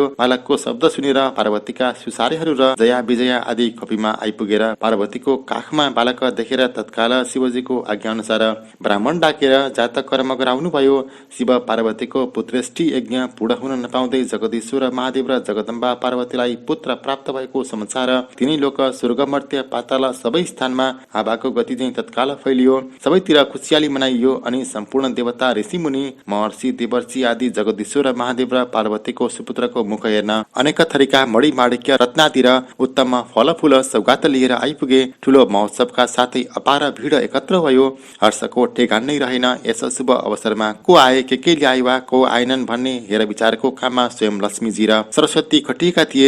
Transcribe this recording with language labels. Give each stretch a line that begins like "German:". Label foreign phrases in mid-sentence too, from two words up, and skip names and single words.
Nepali: बालकको शब्द सुनेर पार्वतीका सुसारेहरू र जया विजया आदि खोपीमा आइपुगेर पार्वतीको काखमा बालक देखेर तत्काल शिवजीको आज्ञा अनुसार ब्राह्मण डाकेर जातक कर्म गराउनु भयो। शिव पार्वतीको पुत्रेष्टि यज्ञ पूर्ण हुन नपाउँदै जगदीश्वर महादेव र जगदम्बा पार्वतीलाई पुत्र प्राप्त भएको समाचार तिनै लोक स्वर्ग मर्त्य पाताल सबै स्थानमा हावाको गति चाहिँ तत्काल फैलियो। सबैतिर खुसियाली मनाइयो अनि सम्पूर्ण देवता ऋषिमुनि महर्षि देवर्षि आदि जगदीश्वर महादेव र पार्वतीको सुपुत्रको मुख हेर्न अनेक थरीका मणि माणिक्य रत्नादि र उत्तम फलफूल सौगात लिएर आइपुगे। ठूलो महोत्सवका साथै अपार भिड एकत्र भयो। हर्षको ठेगान नै रहेन। यस शुभ अवसरमा को आए के ल्याए वा को आएनन् भन्ने हेर विचारको काममा स्वयं लक्ष्मीजी र सरस्वती खटिएका थिए।